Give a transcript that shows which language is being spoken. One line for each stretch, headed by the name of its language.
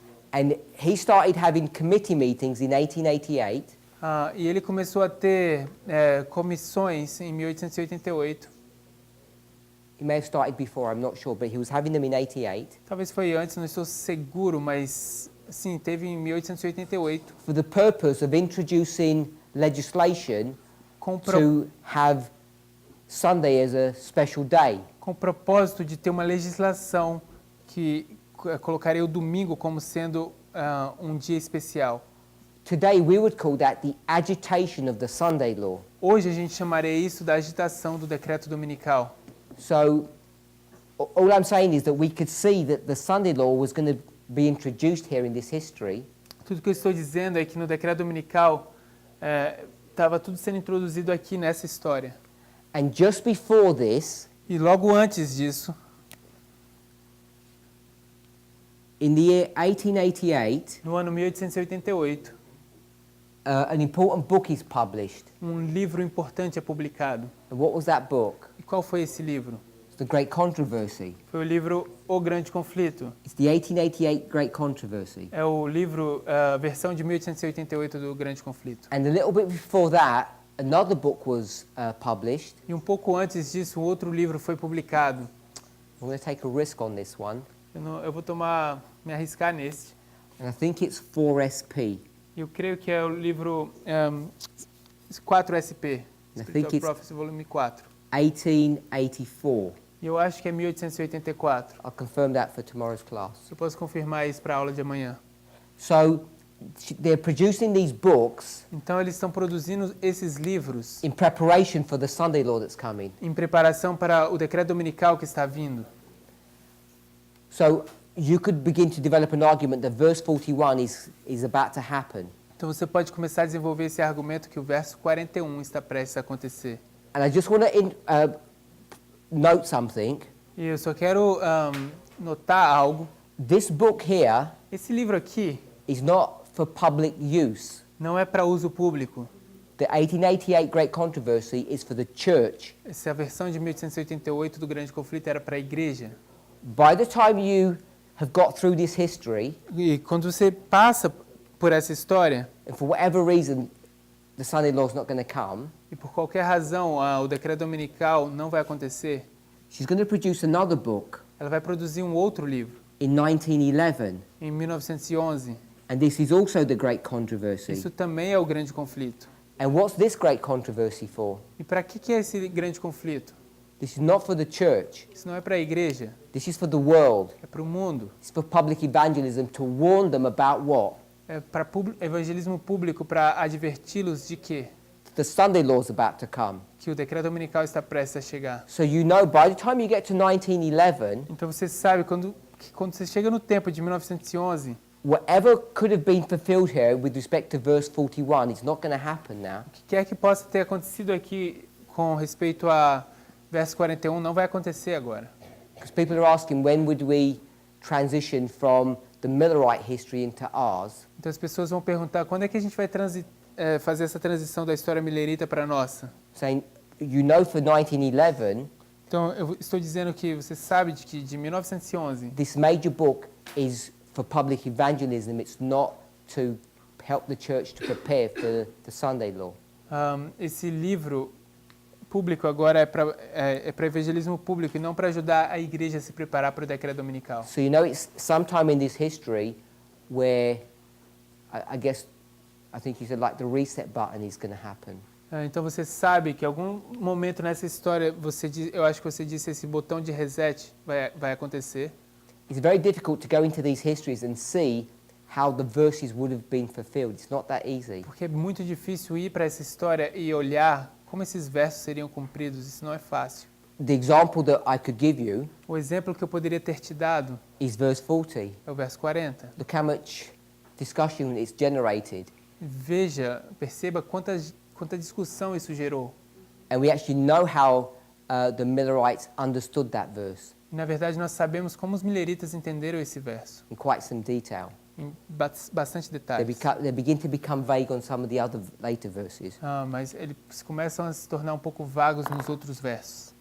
English: and he started having committee meetings in 1888.
Portuguese: e ele começou a ter comissões em 1888.
English: He may have started before, I'm not sure, but he was having them in 88
Portuguese: Talvez foi antes, não estou seguro, mas sim, teve em 1888,
English: for the purpose of introducing legislation
Portuguese: com
English: to have Sunday as a special day.
Portuguese: o propósito de ter uma legislação que colocaria o domingo como sendo um dia especial.
English: Today we would call that the agitation of the Sunday law.
Portuguese: Hoje a gente chamaria isso da agitação do decreto dominical.
English: So all I'm saying is that we could see that the Sunday law was going to be introduced here in this history.
Portuguese: Tudo que eu estou dizendo é que no decreto dominical estava tudo sendo introduzido aqui nessa história.
English: And just before this,
Portuguese: E logo antes disso,
English: in the year 1888,
Portuguese: no ano 1888,
English: an important book is published.
Portuguese: livro importante é publicado.
English: And what was that book?
Portuguese: E qual foi esse livro?
English: It's The Great Controversy.
Portuguese: Foi o livro O Grande Conflito.
English: It's the 1888 Great Controversy.
Portuguese: É o livro, versão de 1888 do Grande Conflito.
English: And a little bit before that, another book was published.
Portuguese: E um pouco antes disso, um outro livro foi publicado.
English: I'm going to take a risk on this one.
Portuguese: Eu vou me arriscar nesse.
English: And I think it's 4SP.
Portuguese: Eu creio que é o livro 4SP,
English: I think Spiritual it's- Prophecy, volume 4. 1884.
Portuguese: E eu acho que é 1884.
English: I'll confirm that for tomorrow's class.
Portuguese: Eu posso confirmar isso para a aula de amanhã.
English: So they're producing these books
Portuguese: Então eles estão produzindo esses livros
English: in preparation for the Sunday law that's coming.
Portuguese: em preparação para o decreto dominical que está vindo.
English: So you could begin to develop an argument that verse 41 is about to happen.
Portuguese: Então você pode começar a desenvolver esse argumento que o verso 41 está prestes a acontecer.
English: And I just want to note something.
Portuguese: E eu só quero notar algo.
English: This book here
Portuguese: Esse livro aqui
English: is not for public use.
Portuguese: não é para uso público.
English: The 1888 Great Controversy is for the church.
Portuguese: Essa versão de 1888 do Grande Conflito era para a igreja.
English: By the time you have got through this history,
Portuguese: E quando você passa por essa história,
English: and for whatever reason the Sunday law is not going to come,
Portuguese: e por qualquer razão o decreto dominical não vai acontecer,
English: she's going to produce another book
Portuguese: ela vai produzir um outro livro,
English: in 1911.
Portuguese: em 1911.
English: And this is also the Great Controversy.
Portuguese: Isso também é o Grande Conflito.
English: And what's this Great Controversy for?
Portuguese: E para que é esse Grande Conflito?
English: This is not for the church.
Portuguese: Isso não é para a igreja,
English: This is for the world.
Portuguese: é para o mundo.
English: It's for public evangelism to warn them about what?
Portuguese: É para evangelismo público, para adverti-los de quê?
English: The Sunday law is about to come.
Portuguese: Que o decreto dominical está prestes a chegar.
English: So you know by the time you get to 1911,
Portuguese: Então você sabe que quando você chega no tempo de 1911,
English: whatever could have been fulfilled here with respect to verse 41 is not going to happen now.
Portuguese: o que quer que possa ter acontecido aqui com respeito a verso 41 não vai acontecer agora.
English: Because people are asking when would we transition from the Millerite history into ours?
Portuguese: Então as pessoas vão perguntar quando é que a gente vai fazer essa transição da história milerita para a nossa.
English: Saying, you know for 1911,
Portuguese: Então eu estou dizendo que você sabe de que de 1911
English: this major book is for public evangelism. It's not to help the church to prepare for the Sunday law.
Portuguese: esse livro público agora é para evangelismo público e não para ajudar a igreja a se preparar para o decreto dominical.
English: So you know it's sometime in this history where I think you said like the reset button is going to happen.
Portuguese: Então você sabe que em algum momento nessa história eu acho que você disse esse botão de reset vai acontecer.
English: It's very difficult to go into these histories and see how the verses would have been fulfilled. It's not that easy.
Portuguese: Porque é muito difícil ir para essa história e olhar como esses versos seriam cumpridos. Isso não é fácil.
English: The example that I could give you
Portuguese: O exemplo que eu poderia ter te dado
English: is verse 40.
Portuguese: é o verso 40.
English: Look how much discussion it's generated.
Portuguese: Perceba quanta discussão isso gerou.
English: And we actually know how the Millerites understood that verse
Portuguese: E, na verdade, nós sabemos como os mileritas entenderam esse verso,
English: in quite some detail.
Portuguese: em bastante
English: They,
Portuguese: detalhes.
English: they begin to become vague on some of the other later verses.
Portuguese: Mas eles começam a se tornar um pouco vagos nos outros versos.